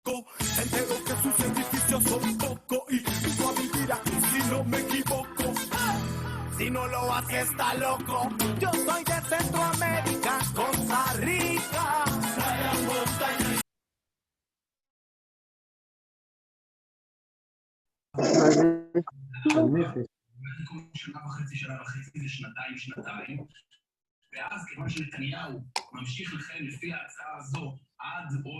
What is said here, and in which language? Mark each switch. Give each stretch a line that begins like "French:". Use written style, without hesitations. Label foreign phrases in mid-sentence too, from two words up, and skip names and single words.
Spanish: Entero que sus edificios son poco y tu vivir aquí si no me equivoco. Si no lo hace está loco. Yo soy de Centroamérica, Costa Rica.
Hebrew: שנה וחצי לשנתיים, ואז כיוון שנתניהו ממשיך לכהן לפי ההצעה הזו עד עוד...